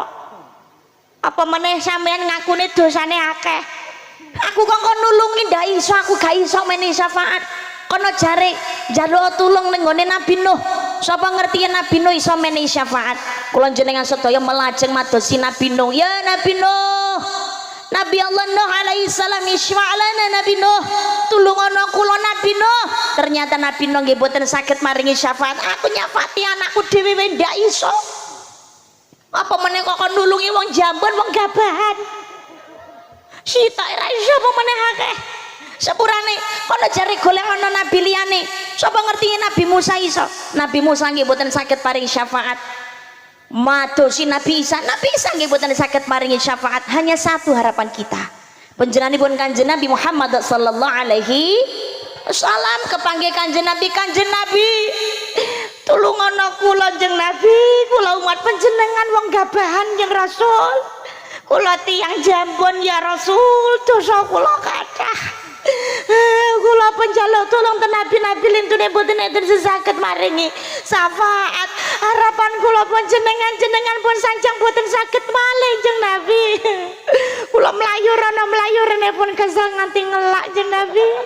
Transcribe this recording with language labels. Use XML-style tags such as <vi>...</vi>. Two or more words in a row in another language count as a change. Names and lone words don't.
<jv>Apa meneh sampean ngakune dosane akeh. Aku kok nulungi ndak iso, aku gak iso meni syafaat. Kono jare njaluk tulung ning gone Nabi Nuh. Sapa ngerti Nabi Nuh iso menehi syafaat? Kula jenengan sedaya melajeng madosi Nabi Nuh. Ya Nabi Nuh, Nabi Allah Nuh</jv> <ar>عليه السلام</ar> <jv>isfa'lana Nabi Nuh, tulungono kula Nabi Nuh. Ternyata Nabi Nuh nggih boten saged maringi syafaat. Aku nyafati anakku dhewe wae ndak iso. Apa meneh kok nulungi wong jambon, wong gabahan. Sitok ra iso apa meneh akeh. sepurane kono jare golek ana nabi liyane sapa ngerti Nabi Musa iso Nabi Musa nggih mboten saged paring syafaat madosi Nabi Isa nggih mboten saged paringi syafaat</jv> <id>hanya satu harapan kita</id> <jv>panjenenganipun Kanjeng Nabi Muhammad</jv> <ar>صلى الله عليه وسلم</ar> <jv>kepanggih Kanjeng Nabi tulungono kula Kanjeng Nabi kula umat panjenengan wong gabahan Kanjeng Rasul kula tiyang jambon ya Rasul dosa kula kathah kula penjaluk tolong ten nabi lintune boten enten saged maringi syafaat harapan kula jenengan pun sanjang boten saged malih Jeng Nabi kula mlayu rene pun kesel nganti ngelak Jeng Nabi</jv>